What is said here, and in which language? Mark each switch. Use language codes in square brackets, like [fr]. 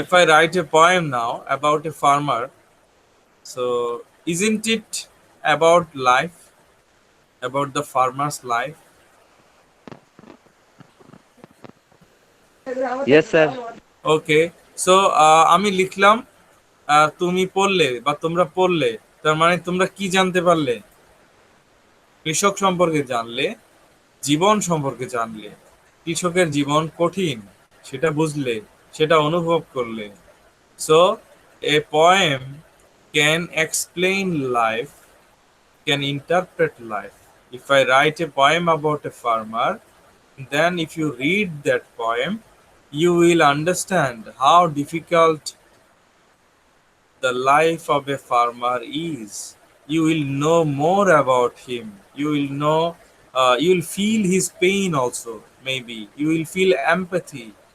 [en] If I write a poem now about a farmer, so isn't it about life, about the farmer's life? Yes, sir. [bn] Okay, so আমি লিখলাম, তুমি পড়লে বা তোমরা পড়লে, তার মানে তোমরা কি জানতে পারলে? কৃষক সম্পর্কে জানলে, জীবন সম্পর্কে জানলে। কৃষকের জীবন কঠিন, সেটা বুঝলে, সেটা অনুভব করলে। [en] So a poem can explain life, can interpret life. If I write a poem about a farmer, then if you read that poem, you will understand how difficult the life of a farmer is. You will know more about him. You will know, you will feel his pain also, maybe. You will feel empathy.